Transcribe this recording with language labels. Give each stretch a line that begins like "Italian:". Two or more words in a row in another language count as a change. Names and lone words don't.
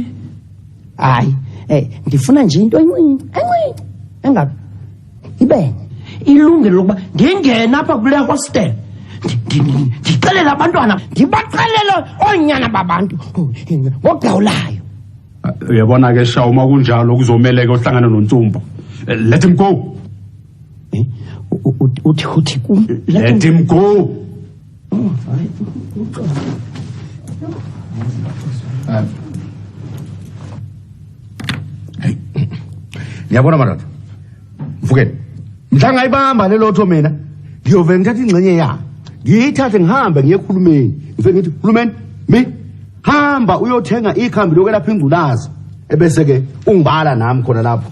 Xhosa: Hayi ndifuna nje into encinci engaka ibenye ilungelo lokuba ndingena apha kule hostel ndixelela abantwana ndibaxelele oonyana babantu ngogawulayo.
Zulu: Uyabona ke Shaw uma kunjalo kuzomeleke ohlangana noNtsumba.
English: Let him go.
Zulu: Uthi
English: let him go.
Zulu: Ngiyabona madoda. Mfukeni. Mhlanga ayibamba lelotho mina. Ngiyove ngithatha ingcenye yakhe. Ngiyithathe ngihambe ngiye ekhulumeni. Ngifike ngithi khulumeni mi hamba uyothenga ikhambi lokwelapha ingculazi ebese ke ungibala nami khona lapho.